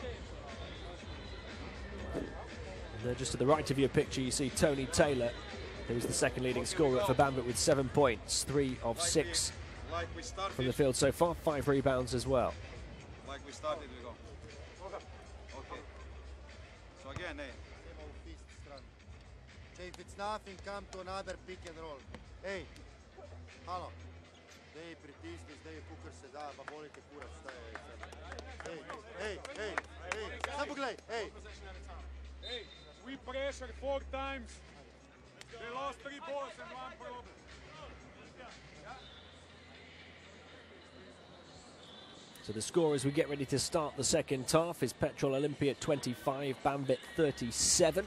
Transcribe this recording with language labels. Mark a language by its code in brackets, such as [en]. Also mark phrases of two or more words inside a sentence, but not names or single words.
[en] Just to the right of your picture, you see Tony Taylor, who's the second leading scorer for Banvit with 7 points, 3 of 6 from the field so far, 5 rebounds as well. Like we started, we go. Okay. So again, Jay, if it's nothing, come to another pick and roll. [sl] Hey, halo. Dej, pritisni, zdaj kukor se da, pa bolite kurac, [hr] šta je sad. [sl] Hej, samo pogledaj, hej. [en] Hey, we pressure 4 times. They lost 3 balls and 1 problem. So the score as we get ready to start the second half is Petrol Olimpija 25, Banvit 37.